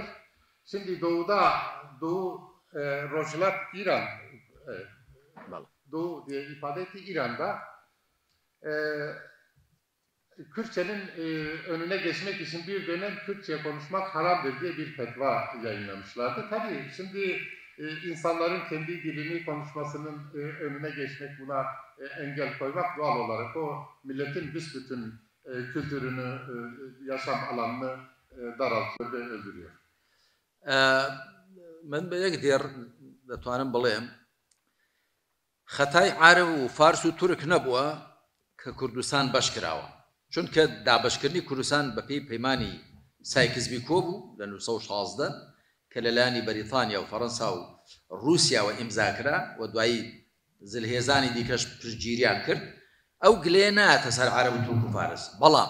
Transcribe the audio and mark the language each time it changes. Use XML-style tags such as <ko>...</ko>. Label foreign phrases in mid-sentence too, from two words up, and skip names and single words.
<tr>Şimdi Doğu Rojhelat İran, Doğu diye ifade etti İran'da Kürtçenin önüne geçmek için bir dönem Kürtçe konuşmak haramdır diye bir fetva yayınlamışlardı. Tabii şimdi insanların kendi dilini konuşmasının önüne geçmek, buna engel koymak doğal olarak o milletin büsbütün kültürünü, yaşam alanını daraltıyor ve öldürüyor.</tr> <ckb>من بەیەک دێر دەتوانم بڵێم خەتای عەرەب و فارس و تورک نەبووە کە کوردستان بەش کراوە چونکە دابەشکردنی کوردستان بە پێی پەیمانی سایکزبی کۆ بوو لە 1916 کە لەلایەنی بەریتانیا و فەڕەنسا و رووسیاوە ئیمزاکرا و دوایی زلهێزانی دیکەش پشتگیریان کرد ئەو گلەیە نایەتە سەر عەرەب و تورک و فارس بەڵام</ckb>